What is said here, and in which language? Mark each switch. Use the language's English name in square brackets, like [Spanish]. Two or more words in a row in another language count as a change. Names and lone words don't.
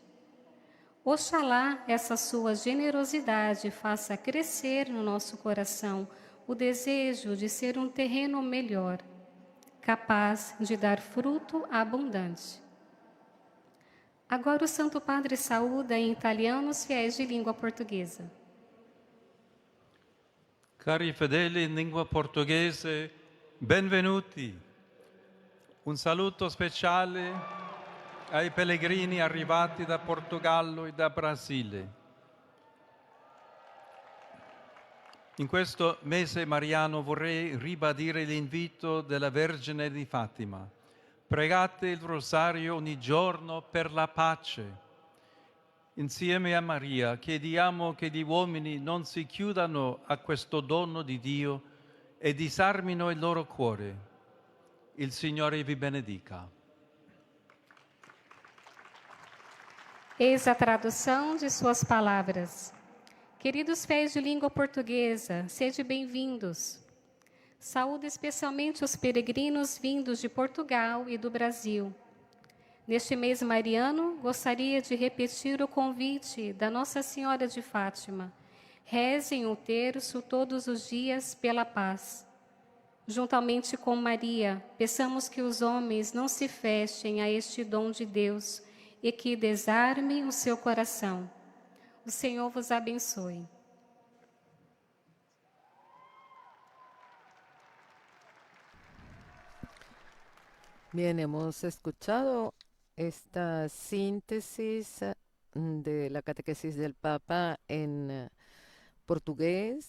[Portuguese] Oxalá essa sua generosidade faça crescer no nosso coração o desejo de ser um terreno melhor, capaz de dar fruto abundante. Agora o Santo Padre saúda em italiano os fiéis de língua portuguesa. [Italian] Cari fedeli in lingua portoghese, benvenuti. Un saluto speciale ai pellegrini arrivati da Portogallo e da Brasile. In questo mese mariano vorrei ribadire l'invito della Vergine di Fatima. Pregate il rosario ogni giorno per la pace. Insieme a Maria chiediamo che gli uomini non si chiudano a questo dono di Dio e disarmino il loro cuore. Il Signore vi benedica. [Portuguese] Eis a tradução de suas palavras. Queridos fiéis de língua portuguesa, sede bem-vindos. Saúdo especialmente os peregrinos vindos de Portugal e do Brasil. Neste mês mariano, gostaria de repetir o convite da Nossa Senhora de Fátima. Rezem o terço todos os dias pela paz. Juntamente com Maria, peçamos que os homens não se fechem a este dom de Deus e que desarme o seu coração. O Senhor vos abençoe. [Spanish] Bien, hemos escuchado esta síntesis de la catequesis del Papa en portugués.